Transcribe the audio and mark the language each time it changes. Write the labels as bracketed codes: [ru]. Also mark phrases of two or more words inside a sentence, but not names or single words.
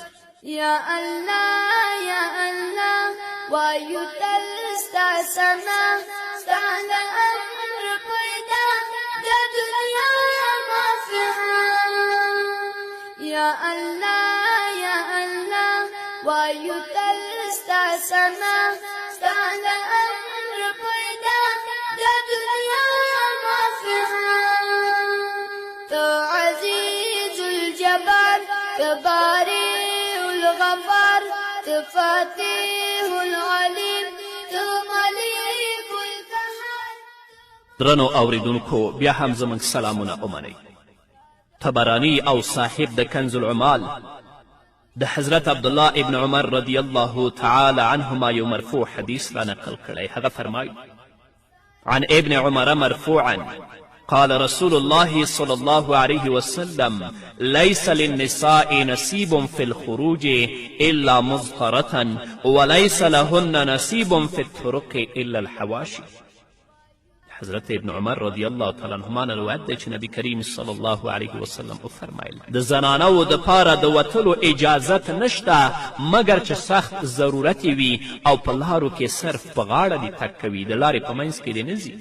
[ps] یا الله یا الله وایو تل ستا ثنا، ستا د امر پیدا د دنیا مافعه. یا الله یا الله وایو تل ستا ثنا، ستا د امر پیدا د دنیا مافعه. [ar] تو عزیز الجبار، تو باری الغفار، تو فاتح العلیم، تو ملیک القهار. [ps] درنو اوریدونکو بیا هم زموږ سلامونه ومنئ. طبرانی او صاحب د کنز العمال د حضرت عبدالله ابن عمر [ar] رضی الله تعالی عنهما [ps] یو مرفوع حدیث را نقل کړی. هغه فرمایي: [ar] عن ابن عمر مرفوعا قال رسول الله صلى الله عليه وسلم: ليس للنساء نصيب في الخروج إلا مظهرة، وليس لهن نصيب في الطرق إلا الحواشي. [ps] حضرت ابن عمر [ar] رضی الله تعالی عنهما [ps] نه روایت دی چې نبی کریم [ar] صلی الله علیه وسلم [ps] وفرمایل: د زنانو دپاره د وتلو اجازت نشته مګر چې سخت ضرورت وي او په لارو کې صرف په غاړه دې تګ کوي، د لارې په منځ کې دې نه ځي.